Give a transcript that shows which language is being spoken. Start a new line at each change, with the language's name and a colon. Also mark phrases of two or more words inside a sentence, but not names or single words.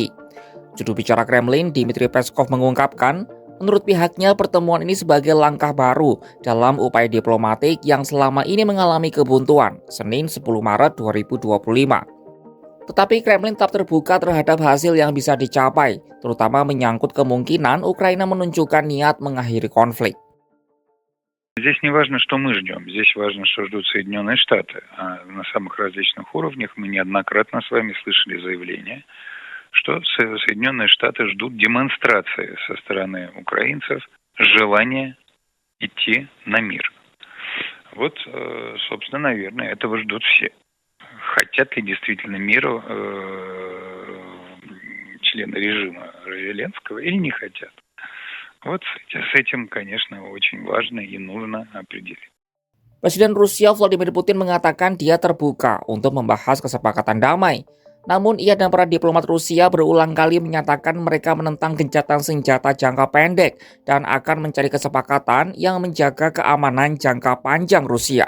Indonesian: Juru bicara Kremlin, Dmitry Peskov mengungkapkan, menurut pihaknya pertemuan ini sebagai langkah baru dalam upaya diplomatik yang selama ini mengalami kebuntuan, Senin 10 Maret 2025. Tetapi Kremlin tetap terbuka terhadap hasil yang bisa dicapai, terutama menyangkut kemungkinan Ukraina menunjukkan niat mengakhiri konflik.
Russian: Здесь не важно, что мы ждем, здесь важно, что ждут Соединенные Штаты. А на самых различных уровнях мы неоднократно с вами слышали заявления, что Соединенные Штаты ждут демонстрации со стороны украинцев желания идти на мир. Вот, собственно, наверное, этого ждут все. Хотят ли действительно мира члены режима Зеленского или не хотят? Вот с этим, конечно, очень важно и нужно определить.
Indonesian: Presiden Rusia Vladimir Putin mengatakan dia terbuka untuk membahas kesepakatan damai. Namun ia dan para diplomat Rusia berulang kali menyatakan mereka menentang gencatan senjata jangka pendek dan akan mencari kesepakatan yang menjaga keamanan jangka panjang Rusia.